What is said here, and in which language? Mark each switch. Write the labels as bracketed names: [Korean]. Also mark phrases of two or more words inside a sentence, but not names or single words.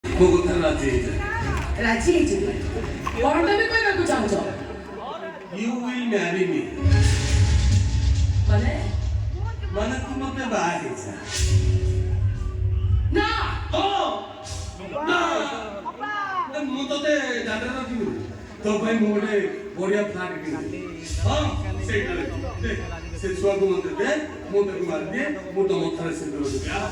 [Odia] ମୋ କଥା ରାଜି ହେଇଯା। ରାଜି ହେଇଯିବି କଣଟା ବି କହିବାକୁ ଚାହୁଁଛ? [English] You will marry me। [Odia] ମାନେ ମାନେ ତୁ ମତେ ବାହା ହେଇଯା। ନା ମୁଁ ତତେ ଦାଦାର ରଖିବି ତୋ ପାଇଁ ମୁଁ ଗୋଟେ ବଢିଆ ଫ୍ଲାଟ୍ କିଣିବି। ହଁ ସେଇଟା ଦେ ସେ ଛୁଆକୁ ମତେ ଦେ ମୁଁ ତାକୁ ମାରିଦିଏ ମୁଁ ତୋ ମଥାରେ ସିନ୍ଦୁର ଦେବି।